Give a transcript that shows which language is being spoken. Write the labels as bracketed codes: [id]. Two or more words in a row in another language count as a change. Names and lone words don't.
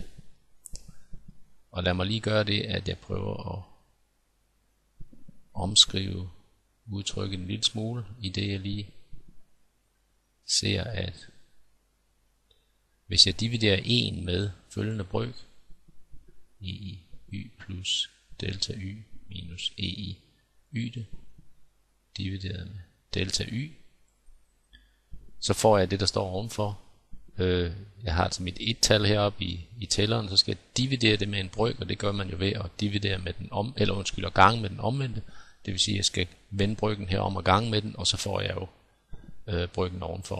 [da] Og lad mig lige gøre det, at jeg prøver at omskrive udtrykket en lille smule, i det jeg lige ser, at hvis jeg dividerer 1 med følgende brøk, e i y plus delta y minus e i y divideret med delta y, så får jeg det, der står ovenfor. Jeg har altså mit et-tal heroppe i tælleren, så skal jeg dividere det med en brøk, og det gør man jo ved at dividere med den og gange med den omvendte. Det vil sige, at jeg skal vende brøken herom og gange med den, og så får jeg jo brøken ovenfor.